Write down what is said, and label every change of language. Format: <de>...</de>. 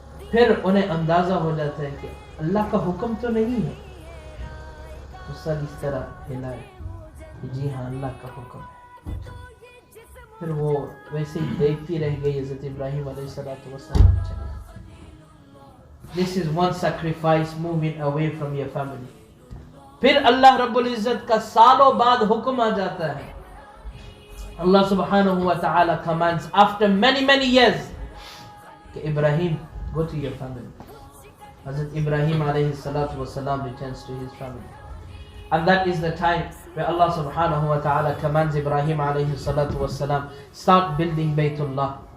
<hi>फिर उन्हें अंदाजा हो जाता है कि अल्लाह का हुक्म तो नहीं है। तो सर इस तरह हिलाए कि जी हाँ अल्लाह का हुक्म है। फिर वो वैसे ही देखती रह गई। हज़रत इब्राहीम अलैहिस्सलातु वस्सलाम चले।</hi> <en>This is one sacrifice, moving away from your family.</en> <hi>फिर अल्लाह रब्बुल इज़्ज़त का सालों बाद हुक्म आ जाता है।</hi> <en>अल्लाह सुब्हानहु व तआला commands after many years कि Ibrahim go to your family. Hazrat Ibrahim alayhi salatu wasalam returns to his family. And that is the time where Allah subhanahu wa ta'ala commands Ibrahim alayhi salatu wasalam, start building Baytullah.</en>